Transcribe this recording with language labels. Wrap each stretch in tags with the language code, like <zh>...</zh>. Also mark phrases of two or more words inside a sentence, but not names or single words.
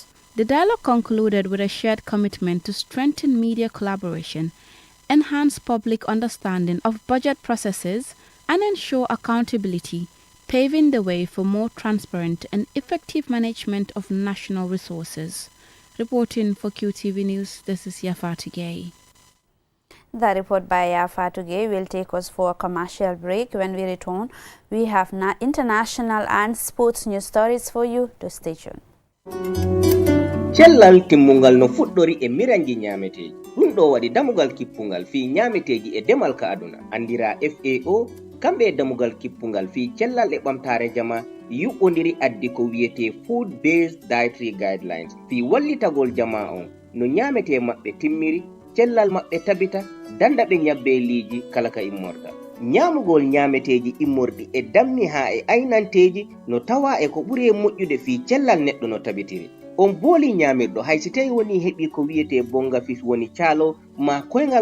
<en>The dialogue concluded with a shared commitment to strengthen media collaboration, enhance public understanding of budget processes, and ensure accountability, paving the way for more transparent and effective management of national resources. Reporting for QTV News, this is Yafa Gay. The report by Yafa Gay will take us for a commercial break. When we return, we have international and sports news stories for you. To stay tuned.</en> <ff>Cellal timmungal no fuɗɗori e miranji nyameteji ɗum ɗo waɗi damugal kippungal fi nyameteji e demal ka aduna andira FAO kamɓe e damugal kippungal fi cellal e ɓamtare jama yuɓɓodiri addi ko wiyete</ff> <en>food based dietary guidelines</en> <ff>fi wallitagol jama on no nyamete maɓɓe timmiri cellal maɓɓe tabita danda ɓe nyabbe liiji kala ka immorta nyamugol nyameteji immorɗi e dammi ha e aynanteji no tawa e ko ɓuri e moƴƴude fi cellal neɗɗo no tabitiri on booli nyamirɗo haysi tawi woni heɓi ko wiyete bonga fis woni caalo ma koyngal</ff>